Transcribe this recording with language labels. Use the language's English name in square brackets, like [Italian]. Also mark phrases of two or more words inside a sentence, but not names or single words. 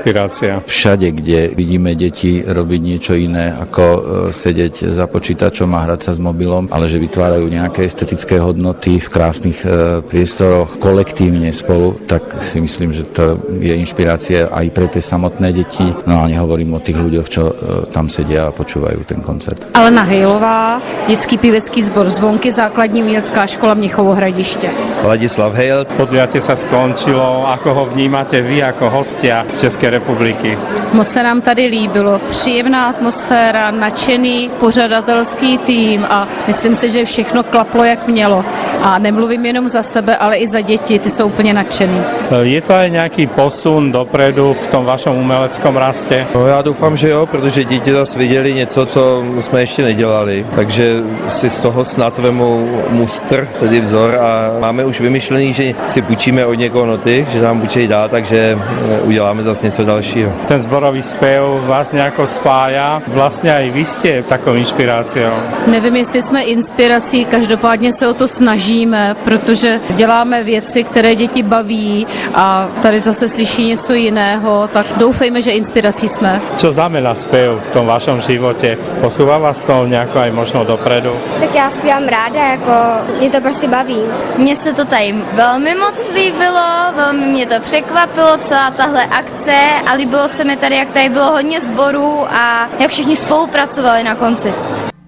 [Slovak] Všade, kde vidíme deti robiť niečo iné, ako sedieť za počítačom a hrať sa s mobilom, ale že vytvárajú nejaké estetické hodnoty v krásnych priestoroch kolektívne spolu, tak si myslím, že to je inšpirácia aj pre tie samotné deti. No a nehovorím o tých ľuďoch, čo tam sedia a počúvajú ten koncert. [Czech] Alena Hejlová, detský pěvecký sbor Zvonky, základní umělecká škola Mnichovo Hradiště. Ladislav Hejl. [Slovak] Podujatie sa skončilo. Ako ho vnímate vy ako hostia z Českej republiky? [Czech] Moc se nám tady líbilo. Příjemná atmosféra, nadšený pořadatelský tým a myslím si, že všechno klaplo, jak mělo. A nemluvím jenom za sebe, ale i za děti, ty jsou úplně nadšený. [Slovak] Je to aj nejaký posun dopredu v tom vašom umeleckom raste? [Czech] No, já doufám, že jo, protože děti zase viděli něco, co jsme ještě nedělali. Takže si z toho snad vemu mustr, tedy vzor a máme už vymyšlený, že si půjčíme od někoho noty, že nám půjčej dá, takže uděláme zase něco dalšího. [Slovak] Ten zborový spev vás nejako spája. Vlastně aj vy ste takou inšpiráciou. [Czech] Nevím, jestli jsme inspirací, každopádně se o to snažíme, protože děláme věci, které děti baví a tady zase slyší něco jiného, tak doufejme, že inspirací jsme. [Slovak] Čo znamená spev v tom vašom živote? Posúva vás to nejako aj možno dopredu? [Czech] Tak já zpívám ráda, jako mě to prostě baví. Mně se to tady velmi moc líbilo, velmi mě to překvapilo, celá tahle akce a líbilo se mi tady, jak tady bylo hodně sborů a jak všichni spolupracovali na konci.